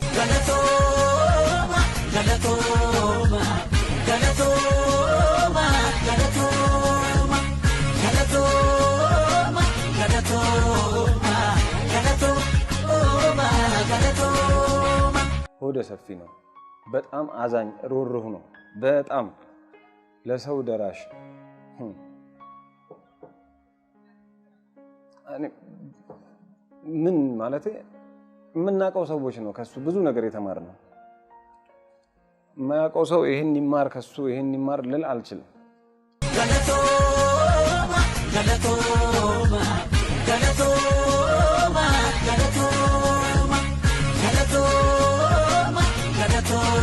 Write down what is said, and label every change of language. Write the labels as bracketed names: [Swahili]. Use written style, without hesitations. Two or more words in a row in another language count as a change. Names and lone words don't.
[Oromo] Galatooma, galatooma, galatooma, galatooma, galatooma, galatooma, galatooma, galatooma. [Amharic] ሆደ ሰፊ ነው። በጣም አዛኝ ሩህሩህ ነው። በጣም ለሰው ደራሽ ምን ማለት የምናውቀው ሰዎች ነው ከሱ ብዙ ነገር የተማርነው። የማያውቀው ሰው ይሄን ይማር ከሱ ይሄን ይማር ልል አልችልም። [Oromo] Galatooma, galatooma, galatooma, galatooma, galatooma, galatooma.